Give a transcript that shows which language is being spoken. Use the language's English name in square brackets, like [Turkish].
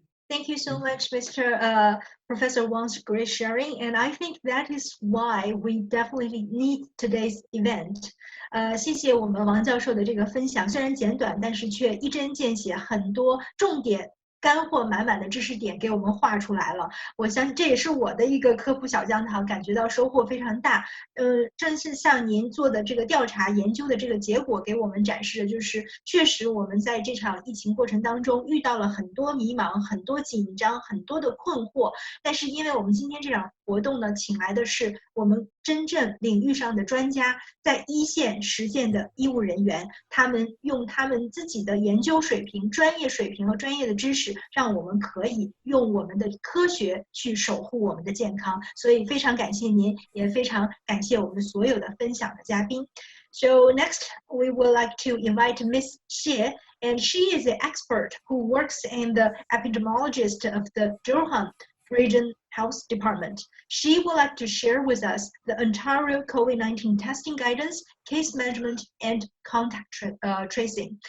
[English] Thank you so much, Professor Wang's great sharing, and I think that is why we definitely need today's event. [Chinese] 谢谢我们王教授的这个分享，虽然简短，但是却一针见血，很多重点。干货满满的知识点给我们画出来了，我相信这也是我的一个科普小讲堂，感觉到收获非常大。正是像您做的这个调查研究的这个结果给我们展示的，就是确实我们在这场疫情过程当中遇到了很多迷茫、很多紧张、很多的困惑，但是因为我们今天这场活动呢，请来的是我们真正领域上的专家，在一线实践的医务人员，他们用他们自己的研究水平、专业水平和专业的知识，让我们可以用我们的科学去守护我们的健康。所以非常感谢您，也非常感谢我们所有的分享的嘉宾。 [English] So next, we would like to invite Ms. Xie, and she is an expert who works in the epidemiologist of the Durham Region Health Department. She would like to share with us the Ontario COVID-19 testing guidance, case management, and contact tracing.